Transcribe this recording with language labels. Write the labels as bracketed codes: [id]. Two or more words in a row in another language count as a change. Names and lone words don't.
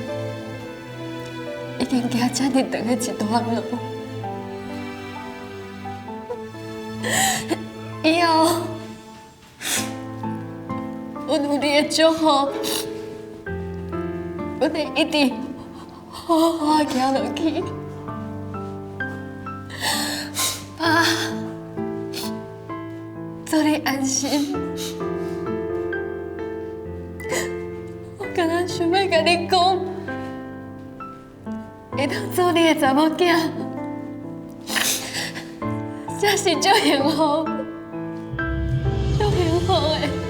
[nan] 已经行这么长的一段路，以后阮有你的祝福，阮会一直好好行落去。爸，做你安心。我刚刚想要甲你讲。会当做你的查某囝，真是足幸福，足幸福的。